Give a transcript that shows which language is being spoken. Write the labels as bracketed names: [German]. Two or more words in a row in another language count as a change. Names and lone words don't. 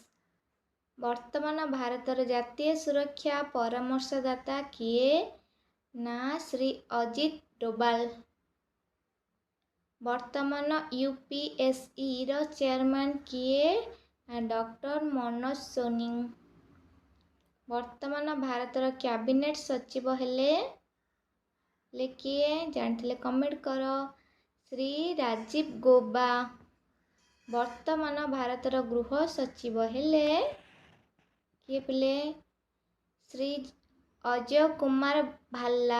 [Odia] ବର୍ତ୍ତମାନ ଭାରତର ଜାତୀୟ ସୁରକ୍ଷା ପରାମର୍ଶଦାତା କିଏ ନା ଶ୍ରୀ ଅଜିତ ଡୋଭାଲ। ବର୍ତ୍ତମାନ ୟୁପିଏସଇ ର ଚେୟାରମ୍ୟାନ କିଏ ନା ଡକ୍ଟର ମନୋଜ ସୋନି। ବର୍ତ୍ତମାନ ଭାରତର କ୍ୟାବିନେଟ୍ ସଚିବ ହେଲେ କିଏ ଜାଣିଥିଲେ କମେଣ୍ଟ କର। ଶ୍ରୀ ରାଜୀବ ଗୌବା। ବର୍ତ୍ତମାନ ଭାରତର ଗୃହ ସଚିବ ହେଲେ କିଏ ପିଲେ? ଶ୍ରୀ ଅଜୟ କୁମାର ଭାଲ୍ଲା।